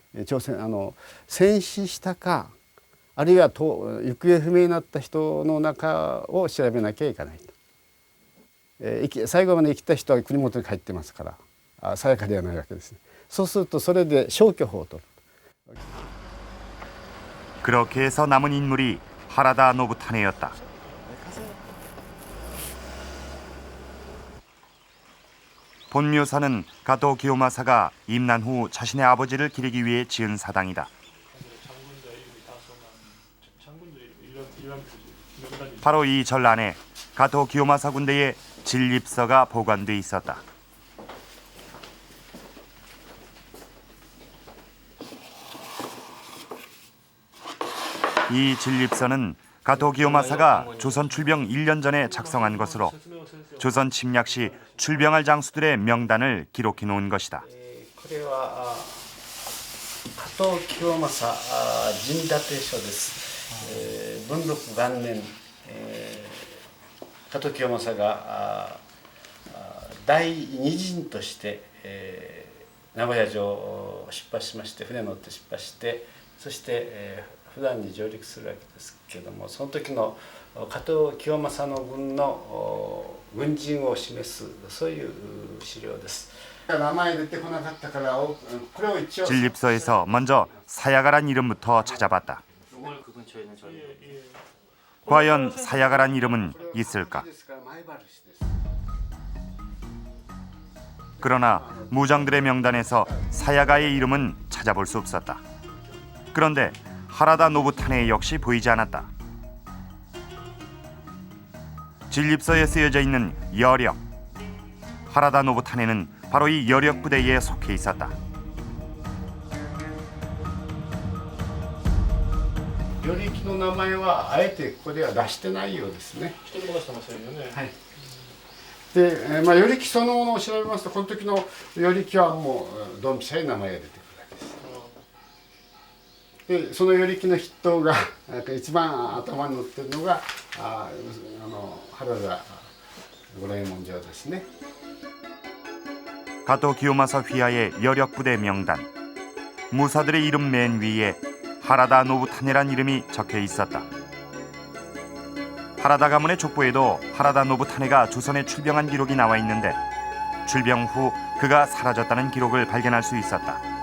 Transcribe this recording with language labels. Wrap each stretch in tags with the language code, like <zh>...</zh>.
<ja>朝鮮戦死したかあるいは行方不明になった人の中を調べなきゃいけないと。最後まで生きた人は国元に帰ってますからさやかではないわけですね。そうするとそれで消去法を取る。</ja> <ko>그렇게 해서 남은 인물이 하라다 노부타네였다. 본 묘사는 가토 기요마사가 임난 후 자신의 아버지를 기리기 위해 지은 사당이다. 바로 이 절 안에 가토 기요마사 군대의 진립서가 보관돼 있었다. 이 진립서는 가토 기요마사가 조선 출병 1년 전에 작성한 것으로 조선 침략 시 출병할 장수들의 명단을 기록해 놓은 것이다.</ko> <ja>これは加藤清正陣立書です。文禄元年、加藤清正が第二陣として、名古屋城を出発しまして、船に乗って出発して、そして、普段に上陸するわけですけども、その時の加藤清正の軍の軍人を示すそういう資料です。</ja> <ko>진립서에서 먼저 사야가란 이름부터 찾아봤다. 과연 사야가란 이름은 있을까? 그러나 무장들의 명단에서 사야가의 이름은 찾아볼 수 없었다. 그런데 하라다 노부타네 역시 보이지 않았다. 진립서에 쓰여져 있는 여력. 하라다 노부타네는 바로 이 여력 부대에 속해 있었다.</ko> <ja>与力の名前はあえてここでは出してないようですね。一人も出してませんよね。はい。で、与力そのものを調べますと、この時の与力はもうドンピシャに名前が出てくるわけです。で、その与力の筆頭が一番頭に載ってるのが原田五右衛門城ですね。</ja> <ko>가토 기요마사 휘하의 여력 부대 명단. 무사들의 이름 맨 위에 하라다 노부타네란 이름이 적혀 있었다. 하라다 가문의 족보에도 하라다 노부타네가 조선에 출병한 기록이 나와 있는데 출병 후 그가 사라졌다는 기록을 발견할 수 있었다.</ko>